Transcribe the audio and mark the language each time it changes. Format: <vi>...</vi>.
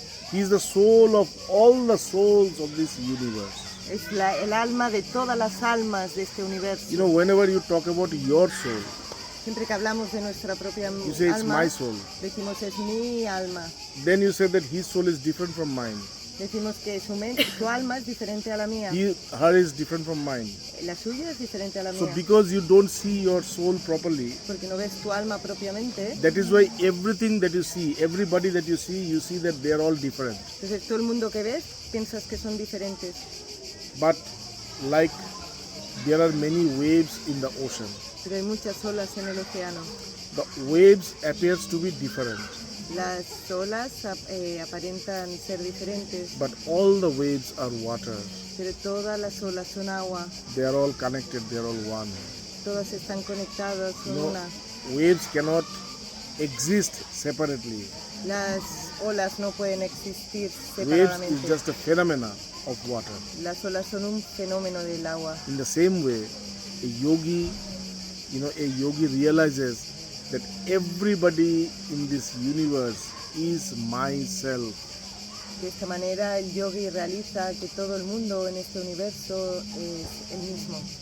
<en>He is the soul of all the souls of this universe.</en> <es>Es el alma de todas las almas de este universo.</es> <en>You know, whenever you talk about your soul,</en> <es>Siempre que hablamos de nuestra propia</es> <en>you say it's</en> <es>alma,</es> <en>my soul.</en> <es>decimos es mi alma.</es> <en>Then you say that his soul is different from mine.</en> <es>Decimos que su alma es diferente a la mía.</es> <en>Her is different from mine.</en> <es>La suya es diferente a la</es> <en>So</en> <es>mía.</es> <en>because you don't see your soul properly,</en> <es>Porque no ves tu alma propiamente.</es> <en>that is why everything that you see, everybody that you see that they are all different.</en> <es>Entonces todo el mundo que ves piensas que son diferentes.</es> <en>But like there are many waves in the ocean,</en> <es>Pero hay muchas olas en el océano.</es> <en>the waves appears to be different,</en> <es>Las olas aparentan ser diferentes,</es> <en>but all the waves are water.</en> <es>pero todas las olas son agua.</es> <en>They are all connected, they are all one.</en> <es>Todas están conectadas, son No, una.</es> <en>waves cannot exist separately.</en> <es>Las olas no pueden existir</es> <en>Waves is</en> <es>separadamente.</es> <en>just a phenomena of water.</en> <es>Las olas son un fenómeno del agua.</es> <en>In the same way, a yogi realizes that everybody in this universe is myself.</en> <es>De esta manera el yogi realiza que todo el mundo en este universo es el mismo.</es>